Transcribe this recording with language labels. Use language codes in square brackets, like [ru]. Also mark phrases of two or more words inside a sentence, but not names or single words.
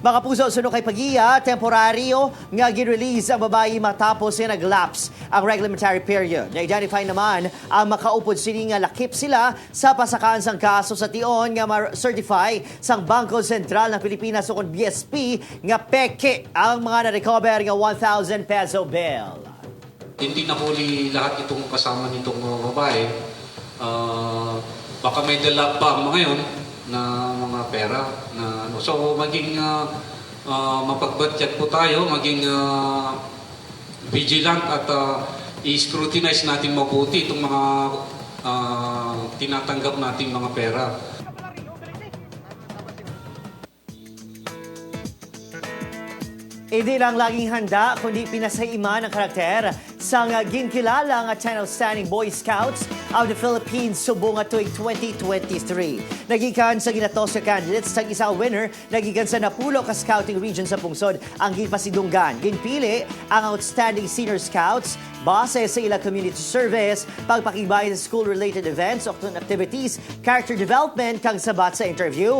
[hil] Mga puso, suno kay Pagiya, temporaryo nga gin-release ang babayi matapos nga nag-lapse ang [en] reglementary period. [hil] Na-identify naman ang makaupod sini nga lakip sila sa pasakaan sang kaso sa tion nga ma-certify sang Bangko Sentral ng Pilipinas o kon BSP nga peke ang mga na-recover nga 1,000 peso bill. [tl] Hindi nahuli lahat itong kasama nitong mga babae. Baka may dala pa mga ngayon na mga pera na ano. So maging mapagbadyat po tayo, maging vigilant at i-scrutinize natin mabuti itong mga tinatanggap nating mga pera. [hil] Hindi lang laging handa, kundi pinasaiman ang karakter sa ginkilala nga 10 outstanding Boy Scouts of the Philippines subong nga tuig 2023. Nagikan sa ginatos nga candidates sa isa winner, nagikan sa napulo ka scouting region sa pungsod ang ginpasidunggan. Ginpili ang [en] outstanding senior scouts [hil] base sa ilang [en] community service, [hil] pagpakibay sa [en] school-related events, activities, character development, [hil] kang sabat sa interview.